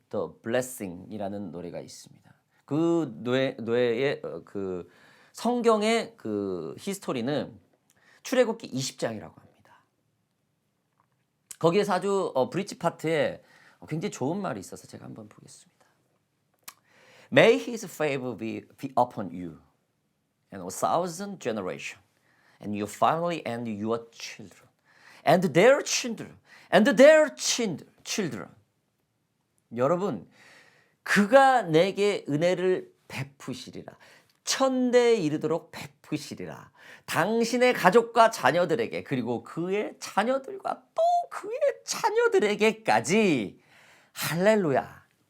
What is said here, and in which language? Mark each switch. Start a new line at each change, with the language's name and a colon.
Korean: The Blessing이라는 노래가 있습니다. 그 노래의 그 성경의 그 히스토리는 출애굽기 20장이라고 합니다. 거기에서 아주 브릿지 파트에 굉장히 좋은 말이 있어서 제가 한번 보겠습니다.
English: May his favor be upon you and a thousand generations and your family and your children and their children and their children.
Korean: 여러분, 그가 내게 은혜를 베푸시리라. 천대에 이르도록 베푸시리라. 당신의 가족과 자녀들에게 그리고 그의 자녀들과 또 그의 자녀들에게까지. 할렐루야.